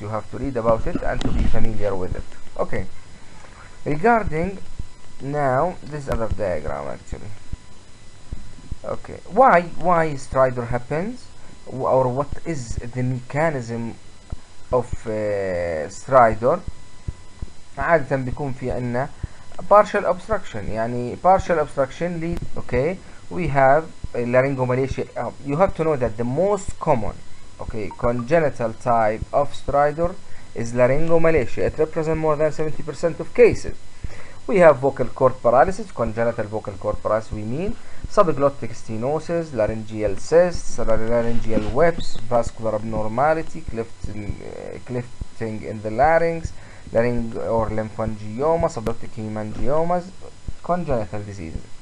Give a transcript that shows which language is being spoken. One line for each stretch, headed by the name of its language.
English: You have to read about it and to be familiar with it. okay, regarding now this other diagram actually. okay, why stridor happens, or what is the mechanism of stridor.
Arabic: عادة بيكون في عنا
English: partial obstruction،
Arabic: يعني
English: partial obstruction lead. okay, we have laryngomalacia. you have to know that the most common, okay, congenital type of stridor is laryngomalacia. It represents more than 70% of cases. we have vocal cord paralysis, congenital vocal cord paralysis we mean, subglottic stenosis, laryngeal cysts, laryngeal webs, vascular abnormality, clefting in the larynx, or lymphangioma, subglottic hemangiomas, congenital diseases.